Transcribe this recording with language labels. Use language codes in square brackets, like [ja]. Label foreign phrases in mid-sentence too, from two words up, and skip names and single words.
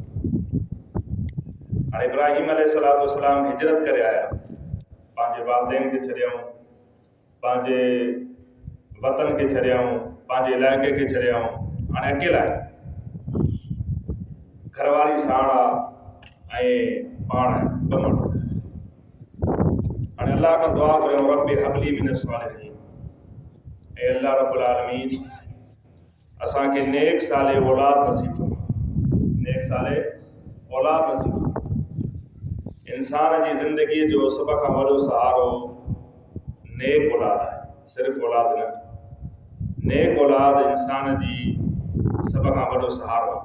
[sd] हाणे इब्राहीम अलैहिस्सलाम हिजरत करे आया, पंहिंजे वालदेन खे छॾियऊं, पंहिंजे वतन खे छॾियऊं, पंहिंजे इलाइक़े खे छॾियऊं, हाणे अकेला आहे, घरवारी साण आहे ऐं पाण ॿ माण्हू। हाणे अल्लाह खां दुआ कयूं [ar] رب هب لي من الصالحين, [sd] ऐं अल्लाह रब्बुल आलमीन असांखे नेक साले औलाद नसीब फरमा, नेक साले औलाद नसीब फरमा। इंसान जी ज़िंदगीअ जो सभ खां वॾो सहारो नेक औलाद आहे, सिर्फ़ु औलाद न, नेक औलाद इंसान जी सभ खां वॾो सहारो आहे।